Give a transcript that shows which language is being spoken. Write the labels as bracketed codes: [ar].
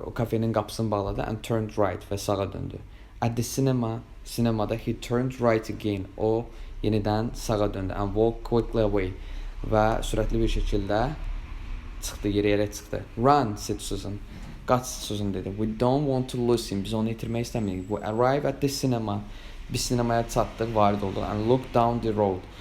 [az] O kafenin qapısını bağladı [en] and turned right [az] və sağa döndü. [en] At the sinemada he turned right again. [az] O yenidən sağa döndü [en] and walked quickly away. [az] Və sürətli bir şəkildə çıxdı, yerə çıxdı. [en] Run, said Susan. [az] Qaç, Susan dedi. [en] We don't want to lose him. [az] Biz onu itirmək istəmirik. [en] We arrived at the cinema. [az] Biz sinemaya çatdıq, varid olduq. [en] And looked down the road.